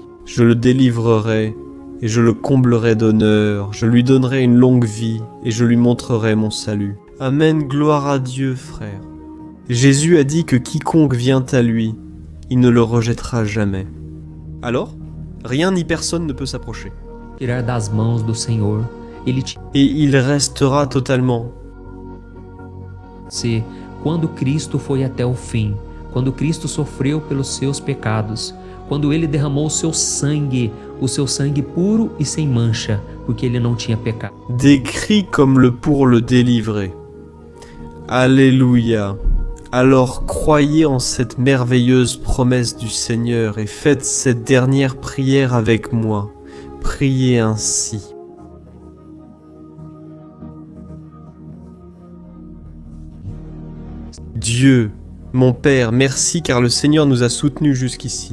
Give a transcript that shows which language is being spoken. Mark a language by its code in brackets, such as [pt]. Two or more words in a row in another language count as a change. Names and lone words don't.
[fr] Je le délivrerai et je le comblerai d'honneur, je lui donnerai une longue vie et je lui montrerai mon salut. » Amen, gloire à Dieu, frère. Jésus a dit que quiconque vient à lui, il ne le rejettera jamais. Alors, rien ni personne ne peut s'approcher. [pt] Tirar das mãos do Senhor, ele te... [fr] Et il restera totalement. [pt] Se quando Cristo foi até o fim, quando Cristo sofreu pelos seus pecados, quando ele derramou o seu sangue puro e sem mancha, porque ele não tinha pecado. [fr] Des cris comme le pour le délivrer. Alléluia. Alors croyez en cette merveilleuse promesse du Seigneur et faites cette dernière prière avec moi. Priez ainsi. Dieu, mon Père, merci car le Seigneur nous a soutenus jusqu'ici.